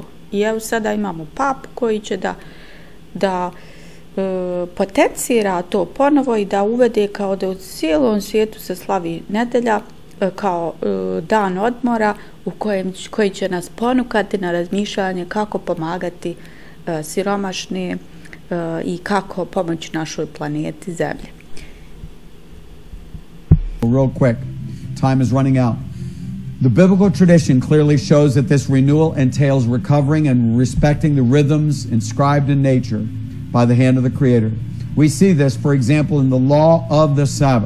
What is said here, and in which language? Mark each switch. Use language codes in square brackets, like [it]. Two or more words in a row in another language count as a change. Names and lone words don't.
[sr] I evo sada imamo papu koji će da potencira to ponovo i da uvede kao da u cijelom svijetu se slavi nedelja kao dan odmora koji će nas ponukati na razmišljanje kako pomagati siromašne i kako pomoći našoj planeti Zemlji. [en] Real quick, time is running out. The biblical tradition clearly shows that this renewal entails recovering and respecting the rhythms inscribed in nature by the hand of the Creator. We see this, for example, in the law of the Sabbath.